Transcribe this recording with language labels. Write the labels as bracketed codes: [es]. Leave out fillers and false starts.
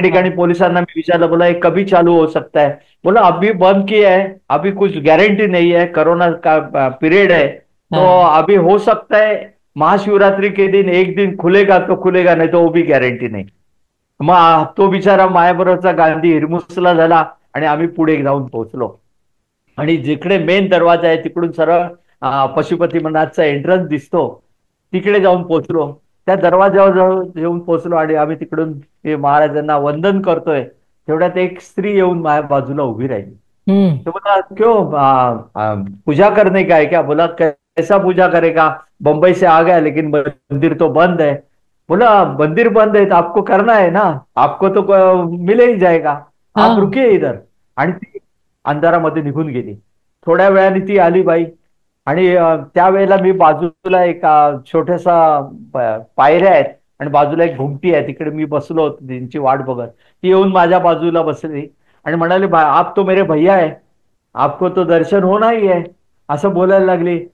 [mr] ठिकाणी पोलिसांना मी विचारलं, [hi] बोला ये कभी चालू हो सकता है. बोला अभी बंद किया है, अभी कुछ गारंटी नहीं है, कोरोना का पीरियड है तो हा अभी हो सकता है महाशिवरात्रि के दिन एक दिन खुलेगा तो खुलेगा, नहीं तो वो भी गॅरंटी नाही. [mr] मग तो बिचारा माझ्याबरोबरचा गांधी हिरमुसला झाला आणि आम्ही पुढे जाऊन पोहोचलो. आणि जिकडे मेन दरवाजा आहे तिकडून सरळ पशुपतीनाथचा एंट्रन्स दिसतो, तिकडे जाऊन पोहोचलो. त्या दरवाजावर येऊन पोहोचलो आणि आम्ही तिकडून महाराजांना वंदन करतोय. तेवढ्यात एक स्त्री येऊन माझ्या बाजूला उभी राहिली. हम्म [hi] तो बोला क्यों पूजा करने का है क्या. बोला कैसा पूजा करेगा, बंबई से आ गया लेकिन मंदिर तो बंद है. बोला मंदिर बंद है तो आपको करना है ना, आपको तो मिले ही जाएगा, हा आप रुकिए इधर. [mr] आणि ती अंधारामध्ये निघून गेली. थोड्या वेळाने ती आली बाई. आणि त्यावेळेला मी बाजूला एक छोटासा पायऱ्या आहेत आणि बाजूला एक घुमटी आहे, तिकडे मी बसलो होतो त्यांची वाट बघत. ती येऊन माझ्या बाजूला बसली आणि म्हणाले [hi] आप तो मेरे भैया है, आपको तो दर्शन होना ही है, [mr] असं बोलायला लागली.